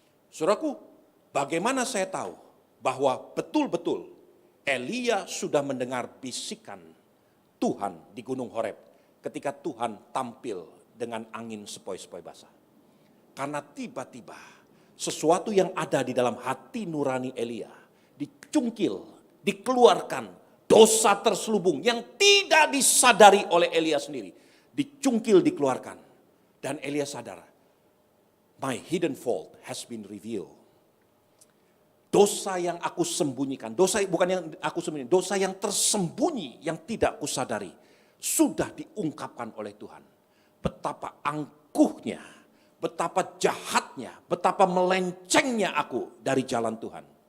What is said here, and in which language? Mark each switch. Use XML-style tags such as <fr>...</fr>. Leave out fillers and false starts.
<id>Saudaraku, bagaimana saya tahu bahwa betul-betul Elia sudah mendengar bisikan Tuhan di Gunung Horeb ketika Tuhan tampil dengan angin sepoi-sepoi basah. Karena tiba-tiba sesuatu yang ada di dalam hati nurani Elia dicungkil, dikeluarkan, dosa terselubung yang tidak disadari oleh Elia sendiri. Dicungkil, dikeluarkan. Dan Elia sadar,</id> <en>my hidden fault has been revealed.</en> <id>Dosa yang aku sembunyikan, dosa bukan yang aku sembunyikan, dosa yang tersembunyi yang tidak aku sadari sudah diungkapkan oleh Tuhan. Betapa angkuhnya, betapa jahatnya, betapa melencengnya aku dari jalan Tuhan.</id>